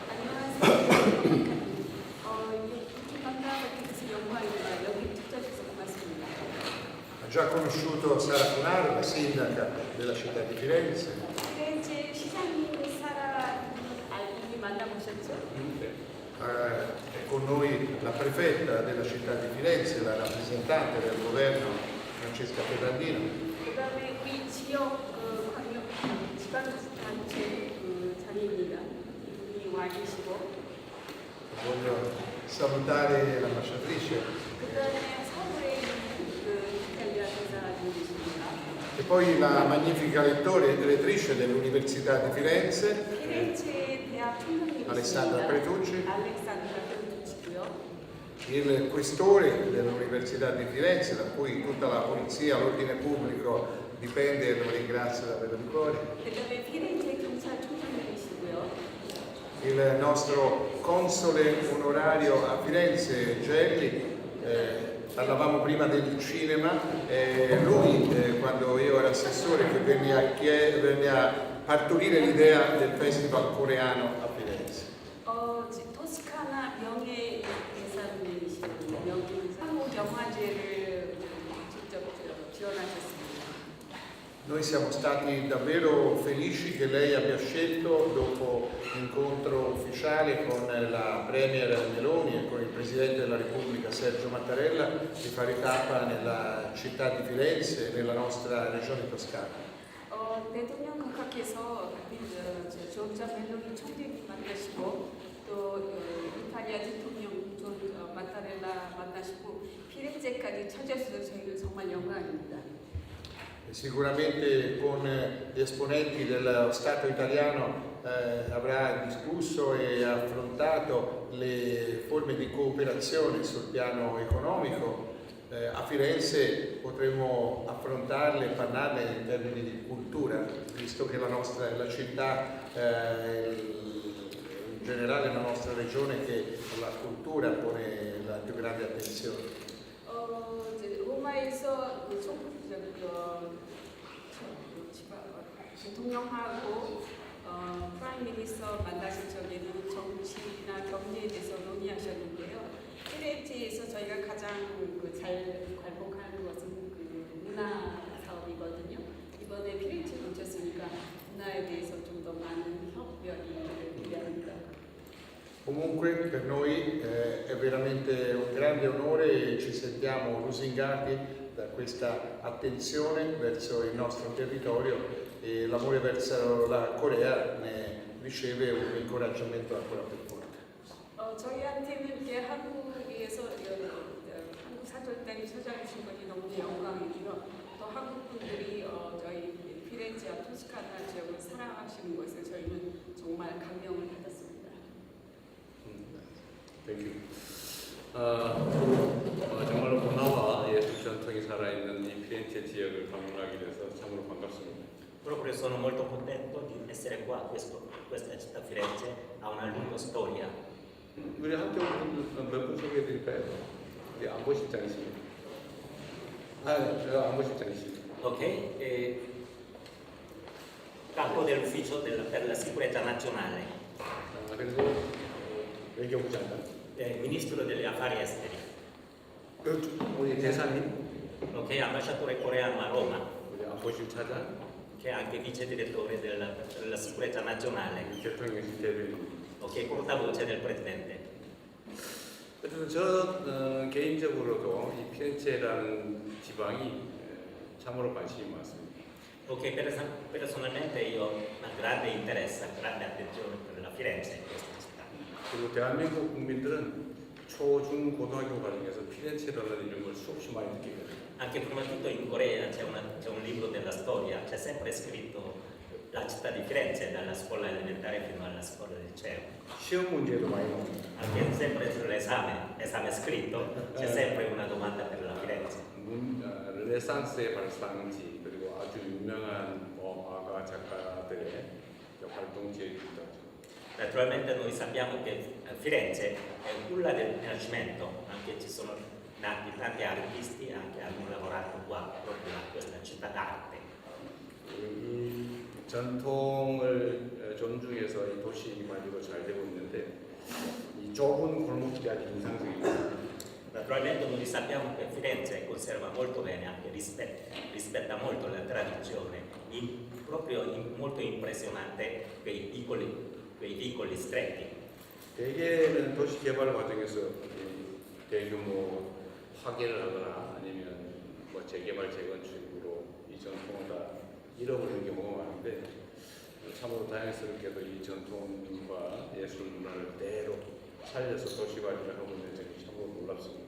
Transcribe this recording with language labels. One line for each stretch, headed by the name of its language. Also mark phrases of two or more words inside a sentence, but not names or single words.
Italian: Ha già conosciuto Sara Funaro, la sindaca della città di Firenze. È con noi la prefetta della città di Firenze, la rappresentante del governo Francesca Ferrandino.
Korean: 그다음에 우리 지역 광역 지방단체 자리입니다. 이분이 와 계시고.
Italian: Voglio salutare l'ambasciatrice.
Korean: 그다음에 서울에 있는 이탈리아 대사님 계십니다.
Italian: E poi la magnifica lettrice dell'Università di Firenze,
Korean: 피렌체 대학 총장님
Italian: Alessandra Pretucci.
Korean: 알렉산드라 페르투치고요.
Italian: Il questore dell'Università di Firenze, da cui tutta la polizia, l'ordine pubblico dipende e lo ringrazio davvero di cuore.
Korean: 그다음에 피렌체 경찰청장님이시고요.
Italian: Il nostro console onorario a Firenze, Gelli, parlavamo prima del cinema, lui quando io ero assessore che venne a partorire l'idea del festival coreano a Firenze.
Korean: 토스카나 명예 대사님이시고 여기 한국 영화제를 직접 지원하셨습니다.
Italian: Noi siamo stati davvero felici che lei abbia scelto, dopo l'incontro ufficiale con la Premier Meloni e con il Presidente della Repubblica Sergio Mattarella, di fare tappa nella città di Firenze e nella nostra regione toscana.
Korean: 대통령 각하께서 조르자 멜로니 총리 만나시고 또 이탈리아 대통령 마타렐라 만나시고 피렌체까지 찾아주셔서 저희는 정말 영광입니다.
Italian: Sicuramente con gli esponenti dello Stato italiano avrà discusso e affrontato le forme di cooperazione sul piano economico. A Firenze potremo affrontarle e parlarne in termini di cultura, visto che la città, in generale la nostra regione, che alla cultura pone la più grande attenzione.
Korean: 로마에서 대통령하고
English: prime minister
Korean: 만나실 적에는 정치나 경제에 대해서 논의하셨는데요. 피렌체에서 저희가 가장 잘 괄목하는 것은 문화 사업이거든요. 이번에 피렌체 오셨으니까 문화에 대해서 좀 더 많은 협력이 필요합니다.
Italian: Comunque per noi è veramente un grande onore e ci sentiamo lusingati da questa attenzione verso il nostro territorio e l'amore verso la Corea ne riceve un incoraggiamento ancora più forte.
Korean: 저희한테는 이렇게 한국에서 한국 사절단이 찾아주신 것이 너무 영광이고요. 또 한국 분들이 저희 피렌체와 토스카나 지역을 사랑하시는 것을 저희는 정말 감명을 받았습니다.
English: Thank you.
Korean: 정말로 문화와 예술 전통이 살아있는 이 피렌체 지역을 방문하게 돼서 참으로 반갑습니다.
Italian: Proprio sono molto contento di essere qua, questa città Firenze ha una lunga storia.
Korean: 우리 학교 분들 몇 분 소개해 드릴까요? 우리 안보실장이십니다. 제가 안보실장이십니다.
Italian: Ok, capo dell'ufficio per la sicurezza nazionale.
Korean: 그리고 외교부 장관.
Italian: Ministro degli affari esteri.
Korean: 우리 대사님.
Italian: Ok, ambasciatore coreano a Roma.
Korean: 우리 안보실 차장.
Italian: Che è anche vice direttore della sicurezza nazionale.
Korean: 대통령실 대변인.
Italian: Ok, portavoce del presidente.
Korean: 어쨌든 저 개인적으로도 이 피렌체라는 지방이 참으로 관심이 많습니다.
Italian: Ok, personalmente io ho una grande interesse, grande attenzione per la Firenze, questa città.
Korean: 그리고 대한민국 국민들은 초, 중, 고등학교 과정에서 피렌체라는 이름을 수없이 많이 듣게 됩니다.
Italian: Anche prima di tutto in Corea c'è un libro della storia, c'è sempre scritto la città di Firenze, dalla scuola elementare fino alla scuola del liceo.
Korean: 시험 문제도 많이 나옵니다.
Italian: Anche sempre sull'esame scritto, c'è sempre una domanda per la Firenze.
Korean: 르네상스의 발상지 그리고 아주 유명한 화가 작가들의 활동지에 있다.
Italian: Naturalmente noi sappiamo che Firenze è culla del Rinascimento, anche ci sono nati tanti artisti anche hanno lavorato qua proprio a questa città d'arte.
Korean: 이 전통을 존중해서 이 도시 관리도 잘 되고 있는데 이 좁은 골목길이 아주 인상적입니다.
Italian: Naturalmente noi sappiamo che Firenze conserva molto bene, anche rispetta molto la tradizione, molto impressionante quei piccoli stretti.
Korean: 대개는 도시 개발 과정에서 대규모 파괴를 하거나 아니면 뭐 재개발 재건축으로 이 전통을 다 잃어버리는 경우가 많은데 참으로 다행스럽게도 이 전통과 예술 문화를 그대로 살려서 도시 관리를 하고 있는 점이 참으로 놀랍습니다.